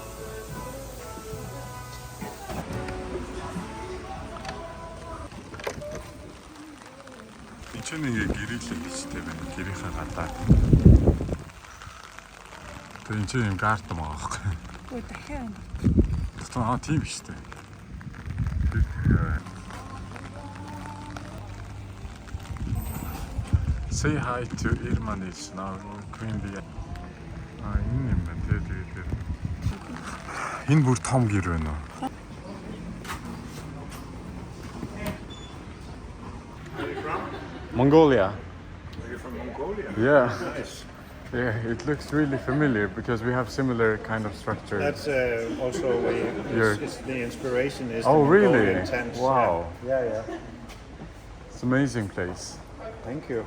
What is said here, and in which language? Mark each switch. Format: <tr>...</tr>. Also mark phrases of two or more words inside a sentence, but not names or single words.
<mn>Энд нэг гэрэлээ хийжтэй байна. Гэрийнхээ гадаа. Тэр энэ чинь юм гарт юм аа байхгүй. Ой дахиад. Това тийм биш үү?</mn> <en>Say hi to Irmanis now Queen Bee.</en> <mn>Энэ юм байна. Тэгээд энэ бүр том гэр байна уу?</mn> <en>Mongolia. You're from Mongolia? Yeah. Nice. Yeah, it looks really familiar because we have similar kind of structure. That's also it's the inspiration is Oh, the really? Mongolian tents. Wow. Yeah. It's an amazing place. Thank you.</en>